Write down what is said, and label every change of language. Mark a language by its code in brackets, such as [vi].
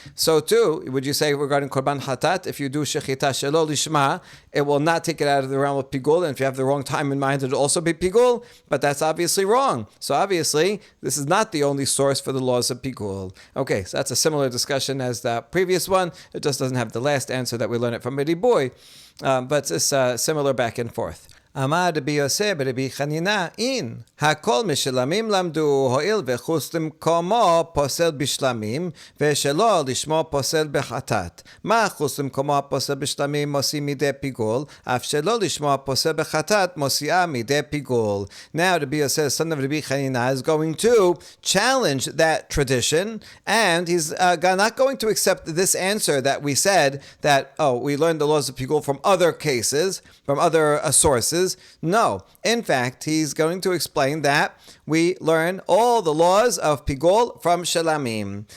[en] So too, would you say regarding korban hatat, if you do shechita shelo lishma, it will not take it out of the realm of pigul, and if you have the wrong time in mind, it'll also be pigul? But that's obviously wrong. So obviously, this is not the only source for the laws of pigul. Okay, so that's a similar discussion as the previous one. It just doesn't have the last answer that we learned it from Riboy, but it's similar back and forth. [he] אמר רבי יוסף ברבי חנינא אין, הכל משלמים למדו, הואיל וחוץ למקומו פוסל בשלמים, ושלא לשמו פוסל בחטאת. מה חוץ למקומו הפוסל בשלמים מוציא מידי פיגול, אף שלא לשמו הפוסל בחטאת מוציאה מידי פיגול. [en] Now Rabbi Yosef, son of Rabbi Chanina, is going to challenge that tradition, and he's not going to accept this answer that we said that, we learned the laws of pigul from other cases, from other sources. No. In fact, he's going to explain that we learn all the laws of pigul from shelamim.